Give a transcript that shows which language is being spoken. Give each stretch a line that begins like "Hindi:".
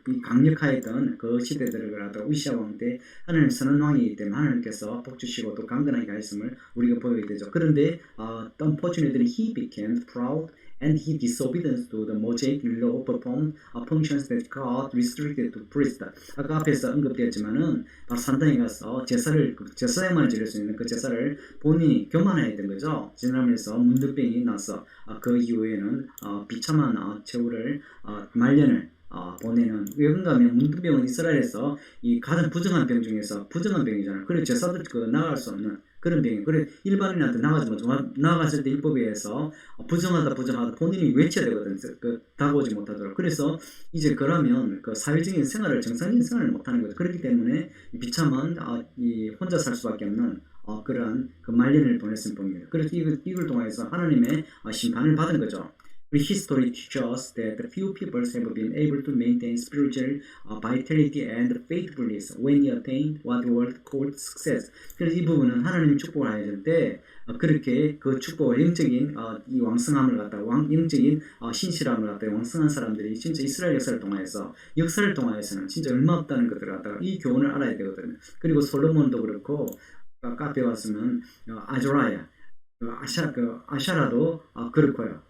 Korean: 이 강력하였던 그 시대들을 갖다가 우시아 왕 때 하나님 선한 왕이기 때문에 하나님께서 복주시고 또 강건하게 하였음을 우리가 보게 되죠. 그런데
English: unfortunately he became proud and he disobedient to the Mosaic law, performed functions that God restricted to priests.
Korean: 아까 앞에서 언급되었지만은 산당에 가서 제사장만 지낼 수 있는 그 제사를 본인이 교만해야 된 거죠. 지나면서 문둥병이 나서 그 이후에는 비참한 최후를 말년을 보내는. 왜 그런가 하면 문둥병은 이스라엘에서 이 가장 부정한 병 중에서 부정한 병이잖아요. 그래서 제사들 나갈 수 없는 그런 병이에요. 그래 일반인한테 나갔을 때 율법에 의해서 부정하다 본인이 외쳐야 되거든. 다가오지 못하도록. 그래서 이제 그러면 사회적인 생활을 정상적인 생활을 못하는 거죠. 그렇기 때문에 비참한 혼자 살 수밖에 없는 그러한 말년을 보냈을 뿐입니다. 그래서 이걸 통해서 하나님의 심판을 받은 거죠.
English: History teaches us that few people have been able to maintain spiritual vitality and faithfulness when they attain what the world calls success.
Korean: 그래서 이 부분은 하나님 축복을 하실 때 그렇게 그 축복을 영적인 이 왕성함을 갖다가 영적인 신실함을 갖다가 왕성한 사람들이 진짜 이스라엘 역사를 통하여서는 진짜 얼마 없다는 것들을 갖다가 이 교훈을 알아야 되거든요. 그리고 솔로몬도 그렇고 카페에 왔으면 아조라야 아샤라도 그렇고요.